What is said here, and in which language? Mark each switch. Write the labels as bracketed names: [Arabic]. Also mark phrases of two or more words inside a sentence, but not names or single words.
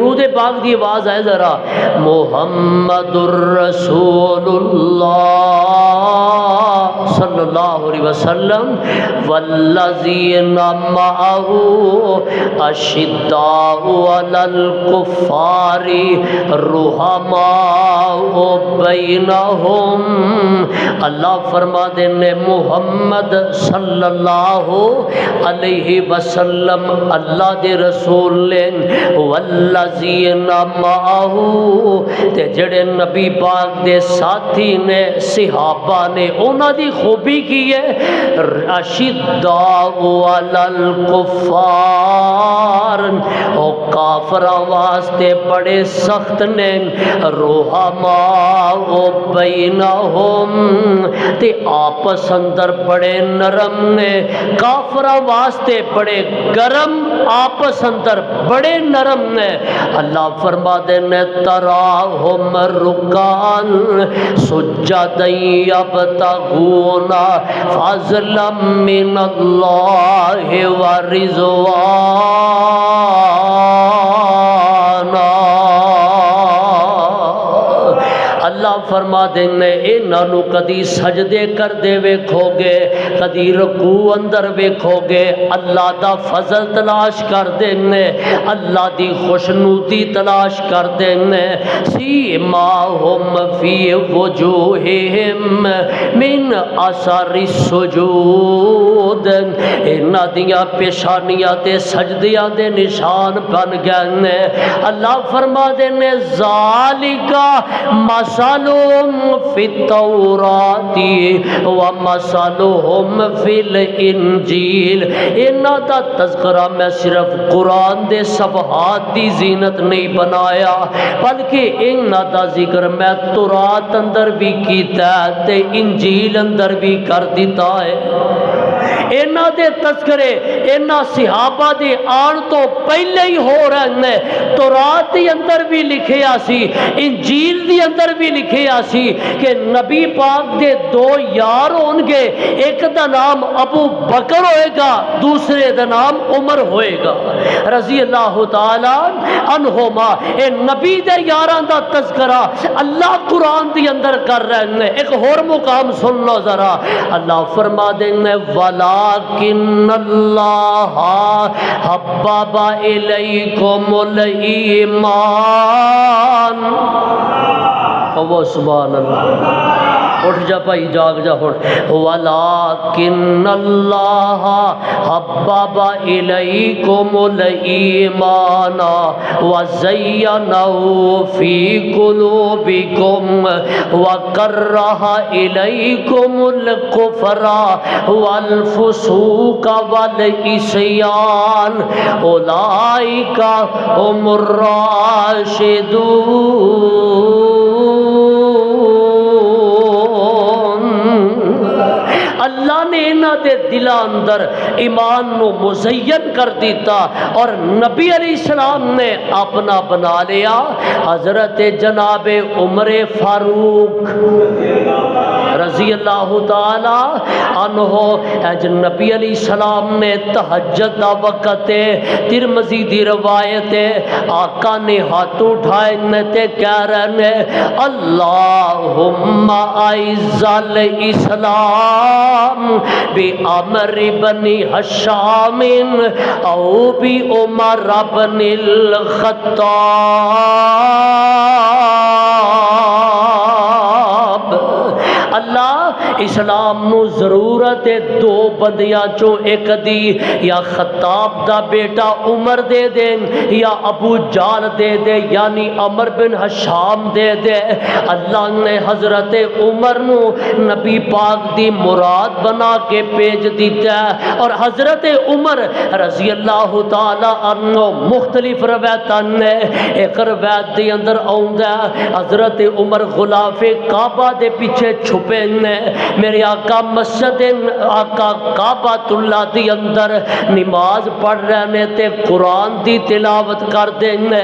[Punjabi] پاک دی آواز ہے ذرا [Arabic] محمد الرسول اللہ صلی اللہ علیہ وسلم والذین معہ اشداء علی الکفار رحماء بینہم۔ [Punjabi] اللہ فرما دینے محمد [Arabic] صلی اللہ علیہ وسلم [Punjabi] اللہ دے رسول لین [Arabic] والذین معہ [Punjabi] تے جڑے نبی پاک دے ساتھی نے صحابہ نے انہاں دی خوبی کی ہے [Arabic] اشداء علی [Punjabi] الکفار او کافراں واسطے بڑے سخت نے [Arabic] رحماء بینہم [Punjabi] تے آپس اندر بڑے نرم نے کافراں واسطے بڑے گرم آپس اندر بڑے نرم نے۔ اللہ فرما دینے [Arabic] تراہم رکان سجدا یبتغون فضلا من اللہ ورضوانا۔ [Punjabi] اللہ فرما دینے انہاں نو کدی سجدے کر دے ویکھو گے کدی رکوع اندر ویکھو گے اللہ دا فضل تلاش کر دینے اللہ دی خوشنودی تلاش کر دینے۔ [Arabic] سیماہم فی وجوہہم من اثر السجود [Punjabi] انہاں دیاں پیشانیاں تے سجدیاں دے نشان بن گئے۔ اللہ فرما دینے [Arabic] ذالکا مثلهم فی التوراۃ ومثلهم فی الانجیل۔ [Punjabi] انہاں دا تذکرہ میں صرف قرآن دے صفحات دی زینت نہیں بنایا بلکہ انہاں دا ذکر میں تورات اندر بھی کیتا ہے تے انجیل اندر بھی کر دیتا ہے۔ انہاں دے تذکرے انہاں صحابہ دے آن تو پہلے ہی ہو رہے ہیں۔ تورات دی اندر بھی لکھیا سی انجیل دی اندر بھی لکھیا سی کہ نبی پاک دے دو یار ہون گے ایک دا نام ابو بکر ہوئے گا دوسرے دا نام عمر ہوئے گا [Arabic] رضی اللہ تعالیٰ عنہما۔ [Punjabi] اے نبی دے یاران دا تذکرہ اللہ قرآن دی اندر کر رہے ہیں۔ ایک اور مقام سن لو ذرا اللہ فرما دیں گے [Arabic] وَلَكِنَّ اللَّهَ حَبَّبَ إِلَيْكُمُ الْإِيمَانَ۔ [Punjabi] وہ [Arabic] سبحان اللہ [Punjabi] اٹھ جا بھائی جاگ جا ہن [Arabic] وَلَكِنَّ اللَّهَ حَبَّبَ إِلَيْكُمُ الْإِيمَانَ وَزَيَّنَهُ فِي قُلُوبِكُمْ وَكَرَّهَ إِلَيْكُمُ الْكُفْرَ وَالْفُسُوقَ وَالْعِصْيَانَ أُولَئِكَ هُمُ الرَّاشِدُونَ۔ [Punjabi] اللہ نے انہاں دے دلاں اندر ایمان نو مزین کر دیتا اور نبی [Arabic] علیہ السلام [Punjabi] نے اپنا بنا لیا حضرت جناب عمر فاروق [Arabic] رضی اللہ تعالی عنہ۔ [Punjabi] اج نبی [Arabic] علیہ السلام [Punjabi] نے تہجد دا وقت ہے ترمذی دی روایت ہے آقا نے ہاتھ اٹھائے تے کہہ رہے ہیں [Arabic] اللہم اعز الاسلام بعمر بن ہشام او بعمر بن الخطاب۔ [Punjabi] اللہ اسلام نو ضرورت ہے دو بندیاں چوں ایک دی یا خطاب دا بیٹا عمر دے دیں یا ابو جال دے دے یعنی عمر بن ہشام دے دے۔ اللہ نے حضرت عمر نو نبی پاک دی مراد بنا کے بھیج دیتا ہے اور حضرت عمر [Arabic] رضی اللہ تعالی عنہ [Punjabi] مختلف روایتاں نے ایک روایت دے اندر آوندا ہے حضرت عمر غلاف کعبہ دے پیچھے چھپے نے میرے آقا مسجد آقا کعبۃ اللہ دی اندر نماز پڑھ رہے نے تے قرآن دی تلاوت کر دینے.